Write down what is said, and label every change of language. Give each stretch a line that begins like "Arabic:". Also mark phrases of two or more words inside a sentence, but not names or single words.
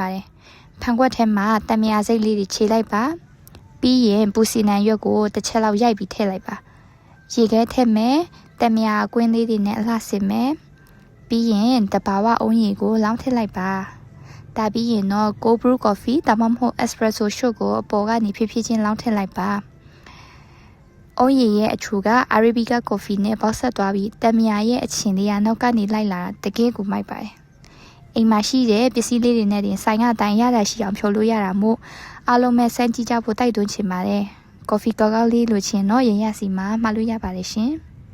Burmese: ပါတယ်။ဖန်ခွက်ထဲမှာတမယာစိတ်လေးတွေခြေလိုက်ပါ။ပြီးရင်ပူစီနံရွက်ကိုတစ်ချက်လောက်ရိုက်ပြီးထည့်လိုက်ပါ။ရေခဲထည့် မယ်။တမယာကွင်းလေးတွေနဲ့အလှဆင်မယ်။ပြီးရင်တဘာဝအုံးရည်ကိုလောင်းထည့်လိုက်ပါ။ ဒါပြီးရင်တော့
English: cold brew coffee
Burmese: ဒါမှမဟုတ်
English: espresso shot
Burmese: ကိုအပေါ်ကနေဖြည်းဖြည်းချင်းလောင်းထည့်လိုက်ပါ။အုံးရည်ရဲ့အချိုက
English: Arabica coffee
Burmese: နဲ့ပေါက်ဆက်သွားပြီးတမယာရဲ့အချင်လေးကနောက်ကနေလိုက်လာတကယ်ကိုမိုက်ပါတယ်။အိမ်မှာရှိတဲ့ပစ္စည်းလေးတွေနဲ့တင်ဆိုင်ကတိုင်ရတာရှိအောင်ဖြောလို့ရတာမို့အားလုံးမဲ့စမ်းကြည့်ကြဖို့တိုက်တွန်းချင်ပါတယ်။ coffee ကောက်ကောက်လေးလိုချင်တော့ရင်ရစီမှာမှာလို့ရပါတယ်ရှင်။